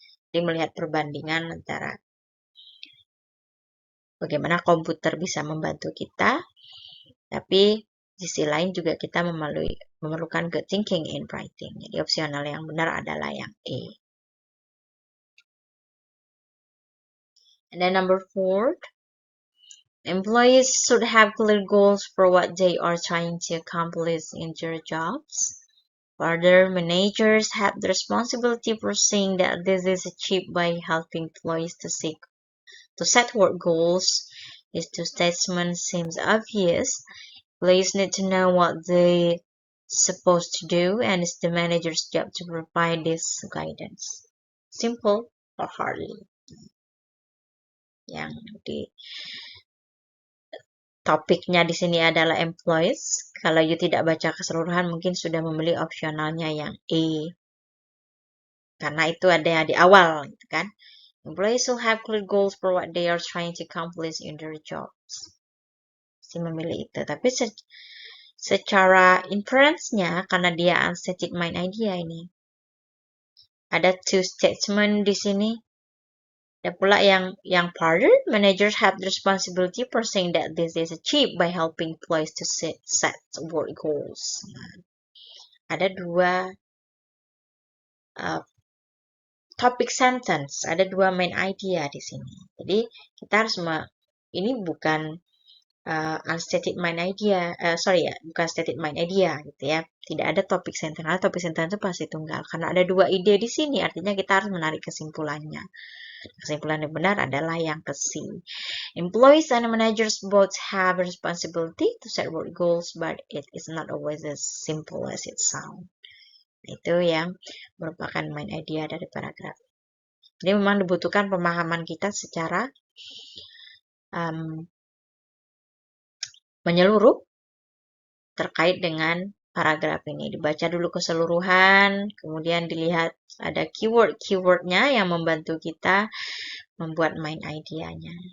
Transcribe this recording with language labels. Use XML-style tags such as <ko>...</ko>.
<id>Jadi melihat perbandingan antara bagaimana komputer bisa membantu kita, tapi di sisi lain juga kita memerlukan good thinking in writing. Jadi opsional yang benar adalah yang A.</id> <en>And then number 4, employees should have clear goals for what they are trying to accomplish in their jobs. Further, managers have the responsibility for seeing that this is achieved by helping employees to set work goals. These two statements seems obvious. Employees need to know what they're supposed to do, and it's the manager's job to provide this guidance. Simple or hardly?</en> <id>Yang di topiknya di sini adalah employees. Kalau you tidak baca keseluruhan, mungkin sudah memilih opsionalnya yang E. Karena itu ada di awal, gitu kan?</id> <en>Employees will have clear goals for what they are trying to accomplish in their jobs.</en> <id>Si memilih itu. Tapi secara inference-nya, karena dia unstated mind idea ini, ada two statement di sini.</id> <en>Ada pula yang further, managers have the responsibility for saying that this is achieved by helping employees to set work goals.</en> <id>Nah, ada dua topic sentence, ada dua main idea di sini. Jadi kita harus ini bukan unstated mind idea, bukan stated mind idea gitu ya. Tidak ada topic sentence. Karena topic sentence itu pasti tunggal. Karena ada dua ide di sini, artinya kita harus menarik kesimpulannya. Kesimpulan yang benar adalah yang ke C.</id> <en>Employees and managers both have a responsibility to set work goals, but it is not always as simple as it sounds.</en> <id>Itu yang merupakan main idea dari paragraf. Jadi memang dibutuhkan pemahaman kita secara menyeluruh terkait dengan paragraf ini. Dibaca dulu keseluruhan, kemudian dilihat ada keyword-keywordnya yang membantu kita membuat main idea-nya.</id>